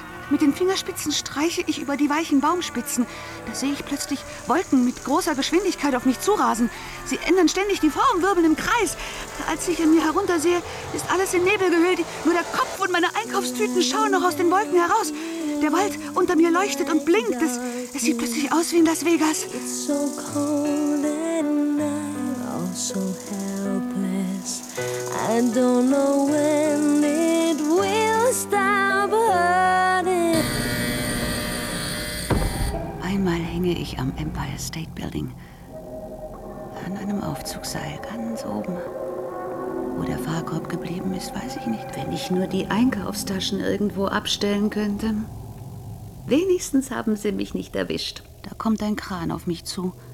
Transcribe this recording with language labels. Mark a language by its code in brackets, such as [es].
[de] Mit den Fingerspitzen streiche ich über die weichen Baumspitzen. Da sehe ich plötzlich Wolken mit großer Geschwindigkeit auf mich zurasen. Sie ändern ständig die Form, wirbeln im Kreis. Als ich an mir heruntersehe, ist alles in Nebel gehüllt. Nur der Kopf und meine Einkaufstüten schauen noch aus den Wolken heraus. Der Wald unter mir leuchtet und blinkt. Es sieht plötzlich aus wie in Las Vegas. [en] It's so cold and I'm so helpless. I don't know when it will stop hurting. [de] Einmal hänge ich am Empire State Building. An einem Aufzugseil ganz oben. Wo der Fahrkorb geblieben ist, weiß ich nicht. Wenn ich nur die Einkaufstaschen irgendwo abstellen könnte. Wenigstens haben sie mich nicht erwischt. Da kommt ein Kran auf mich zu.